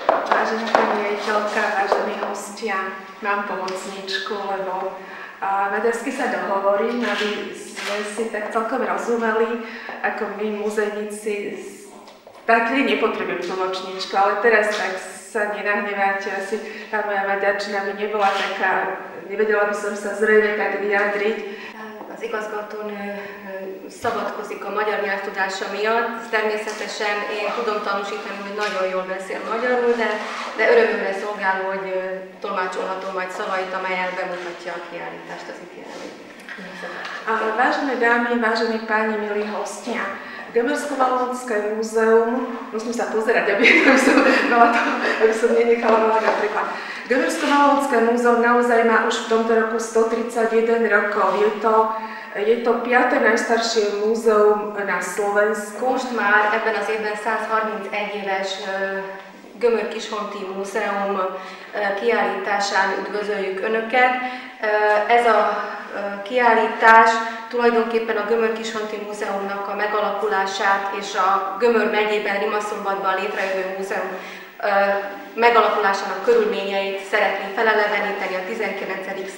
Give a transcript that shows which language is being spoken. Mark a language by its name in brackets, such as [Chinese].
[Slovak] Vážená pani riaditeľka, vážení hostia, mám pomocničku, lebo maďarsky sa dohovorím, aby sme si tak celkom rozumeli, ako my muzejníci, tak nepotrebujem tlmočničku, ale teraz tak sa nenahneváte, asi tá moja maďarčina by nebola taká, nevedela by som sa zrejme tak vyjadriť. [Hungarian] Az igazgatónő szabadkozik a magyar nyelvtudása miatt. Természetesen én tudom tanúsítani, hogy nagyon jól beszél magyarul, de örömömre szolgál, hogy tolmácsolhatom majd szavait, amelyel bemutatja a kiállítást az itt jelenlévőknek. [Slovak] Vážené dámy, vážení páni, milí hostia, Gömörsko-Valonské múzeum, musím sa pozerať, aby som nenechala veľa napríklad. Gömörsko-Valonské múzeum naozaj má už v tomto roku 131 rokov. Je to 5. najstaršie múzeum na Slovensku. [Hungarian] Most már ebben az évben 131 éves Gömör-Kisholti Múzeum kiállításán üdvözöljük Önöket. Ez a kiállítás tulajdonképpen a Gömör-Kisholti Múzeumnak a megalakulását és a Gömör megyében, Rimaszombatban létrejövő múzeum megalakulásának körülményeit szeretné feleleveníteni a 19.